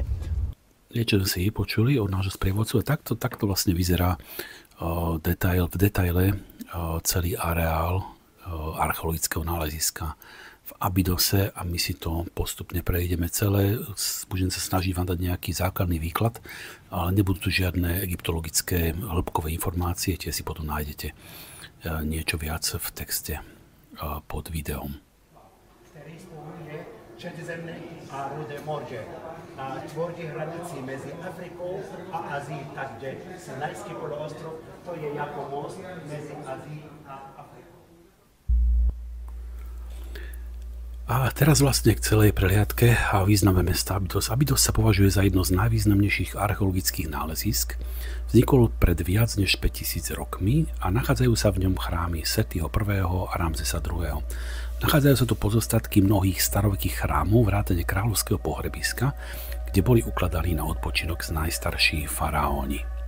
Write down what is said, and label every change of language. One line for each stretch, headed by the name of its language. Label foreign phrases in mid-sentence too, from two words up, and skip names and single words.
Slovak: niečo si počuli od nášho sprievodcu a takto vlastne vyzerá v detaile celý areál archeologického náleziska v Abydose a my si to postupne prejdeme celé. Budem sa snažiť vám dať nejaký základný výklad, ale nebudú tu žiadne egyptologické hĺbkové informácie, tie si potom nájdete niečo viac v texte pod videom.
Czech: Který spojuje Středozemní a Rude moře a tvoří hranici mezi Afrikou a Azií, takže Sinajský poloostrov to je jako most mezi Azií a Afrikou.
Slovak: A teraz vlastne k celej prehliadke a význame mesta Abydos. Abydos sa považuje za jedno z najvýznamnejších archeologických nálezísk. Vznikol pred viac než 5000 rokmi a nachádzajú sa v ňom chrámy Setiho I. a Ramzesa II. Nachádzajú sa tu pozostatky mnohých starovekých chrámov vrátane kráľovského pohrebiska, kde boli ukladaní na odpočinok najstarší faraóni.